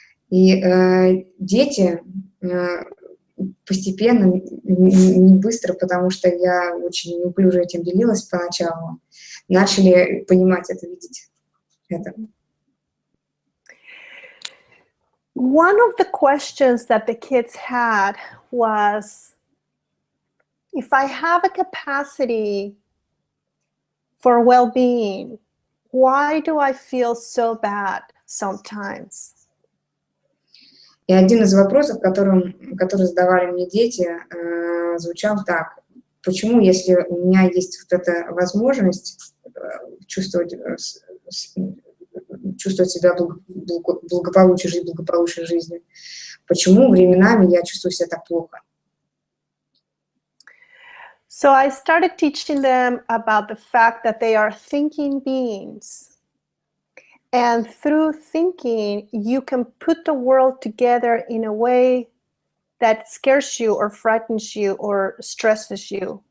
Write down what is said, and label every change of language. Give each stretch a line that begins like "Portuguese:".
Russian: И дети постепенно, не быстро, потому что я очень неуклюже этим делилась поначалу, начали понимать это, видеть это.
English: One of the questions that the kids had was, if I have a capacity for well-being, why do I feel so bad sometimes?
Russian: И один из вопросов, который задавали мне дети, звучал так: почему, если у меня есть вот эта возможность чувствовать себя благополучие, жить благополучной жизнью, почему временами я чувствую себя так плохо?
English: So I started teaching them about the fact that they are thinking beings. And through thinking, you can put the world together in a way that scares you or frightens you or stresses you.